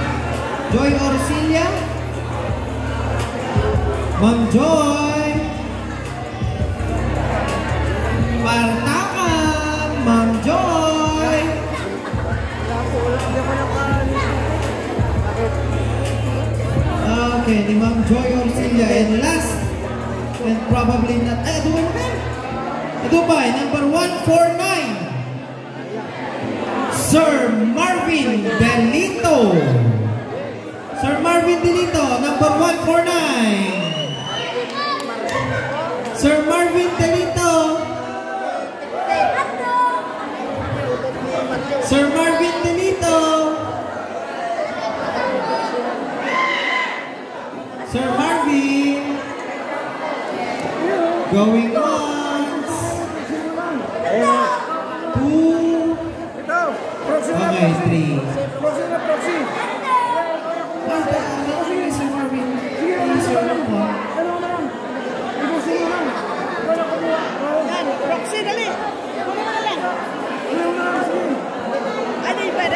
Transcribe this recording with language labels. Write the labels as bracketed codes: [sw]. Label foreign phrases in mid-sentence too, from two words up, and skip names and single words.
[tl] Ma'am Joy. Partakan, Ma'am Joy. Okay, ni Ma'am Joy Orsilia. [en] And last, and probably not, [tl] ito ba, number 149. Sir Marvin Benito. Sir Marvin Delito, number 149. Sir Marvin Delito. Sir Marvin Delito. Sir Marvin. [en] Going once. 2. Okay, 3. Sir Marvin. Sir Marvin. [tl] Yan, Roxy, dali. Kunin mo na lang. Ano yung pwede?